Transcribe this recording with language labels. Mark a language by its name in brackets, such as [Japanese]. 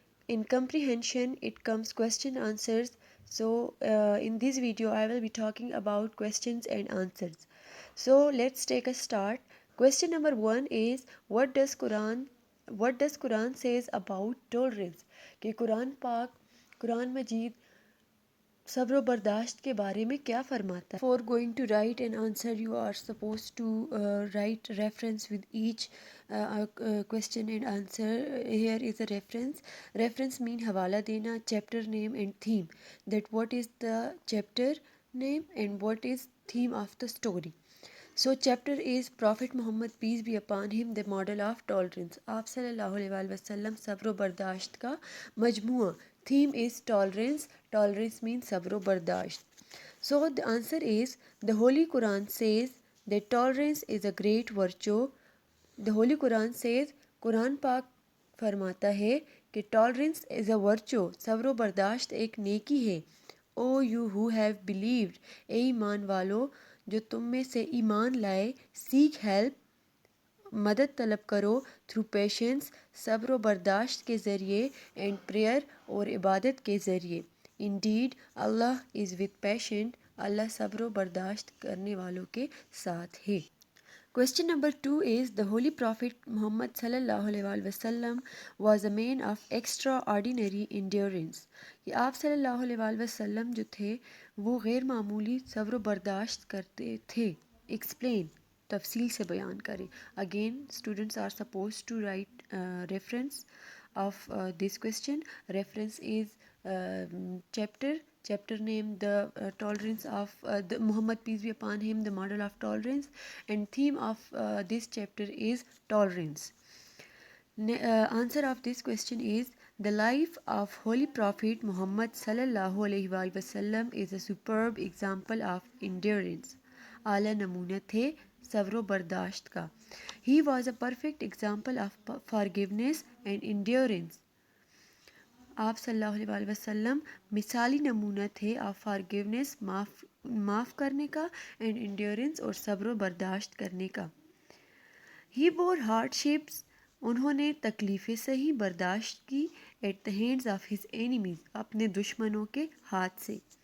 [English] In comprehension, it comes question answers. So, in this video, I will be talking about questions and answers. So, let's take a start. Question number 1 is what does Quran says about tolerance? [Urdu] کہ قرآن مجید صبر و برداشت کے بارے میں کیا فرماتا ہے. [English] Before going to write an answer, you are supposed to write reference with each question and answer. Here is a reference. Reference mean [Urdu] حوالہ دینا, [English] chapter name and theme. That what is the chapter name and what is theme of the story. So chapter is Prophet Muhammad peace be upon him the model of tolerance. [Urdu] آپ صلی اللہ علیہ وسلم صبر و برداشت کا مجموعہ. [English] Theme is tolerance. Tolerance means [Urdu] صبر و برداشت. [English] So the answer is the Holy Quran says that tolerance is a great virtue. The Holy Quran says [Urdu] قرآن پاک فرماتا ہے کہ [English] tolerance is a virtue. [Urdu] صبر و برداشت ایک نیکی ہے. [English] O you who have believed, [Urdu] اے ایمان والو جو تم میں سے ایمان لائے, [English] seek help [Urdu] مدد طلب کرو, [English] through patience [Urdu] صبر و برداشت کے ذریعے, [English] and prayer [Urdu] اور عبادت کے ذریعے. [English] Indeed Allah is with patient, [Urdu] اللہ صبر و برداشت کرنے والوں کے ساتھ ہے. [English] Question number 2 is the Holy Prophet Muhammad sallallahu alaihi wasallam was a man of extraordinary endurance. [Urdu] کہ آپ صلی اللہ علیہ وسلم جو تھے وہ غیر معمولی صبر و برداشت کرتے تھے. Explain, تفصیل سے بیان کریں. [English] Again students are supposed to write reference of this question. Reference is chapter name, the tolerance of the Muhammad peace be upon him the model of tolerance, and theme of this chapter is tolerance. Answer of this question is the life of Holy Prophet Muhammad sallallahu alaihi wasallam is a superb example of endurance. [Urdu] اعلیٰ نمونہ تھے صبر و برداشت کا. [English] He was a perfect example of forgiveness and endurance. [Urdu] آپ صلی اللہ علیہ وسلم مثالی نمونہ تھے [English] of forgiveness, [Urdu] معاف کرنے کا, [English] and endurance [Urdu] اور صبر و برداشت کرنے کا. [English] he bore hardships, [Urdu] انہوں نے تکلیفیں سہی, برداشت کی, [English] at the hands of his enemies, [Urdu] اپنے دشمنوں کے ہاتھ سے.